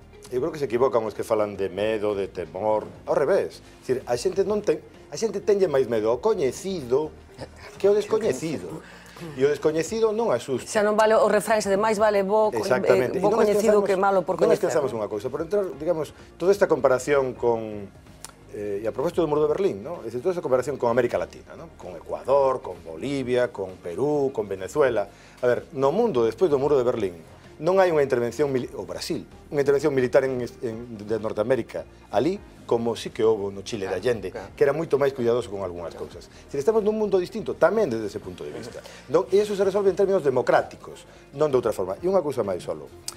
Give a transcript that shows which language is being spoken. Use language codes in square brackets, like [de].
[gl] eu creo que se equivocan os que falan de medo, de temor, ao revés. Dicir, a xente tenlle máis medo ao coñecido que ao descoñecido. E o descoñecido non asusta. Xa non vale o refrán de máis vale bo coñecido que malo por coñecer. Non esquezamos unha cousa, por entrar, digamos, toda esta comparación con... e a propósito do muro de Berlín, [es] ¿no? Es decir, toda esta comparación con América Latina, ¿no? [gl] Con Ecuador, con Bolivia, con Perú, con Venezuela. A ver, no mundo, despois do muro de Berlín, non hai unha intervención, o Brasil, unha intervención militar de Norteamérica ali, como sí que houve no Chile de Allende, que era moito máis cuidadoso con algunhas cousas. Estamos nun mundo distinto, tamén desde ese punto de vista. E iso se resolve en términos democráticos, non de outra forma. E unha cousa máis solo.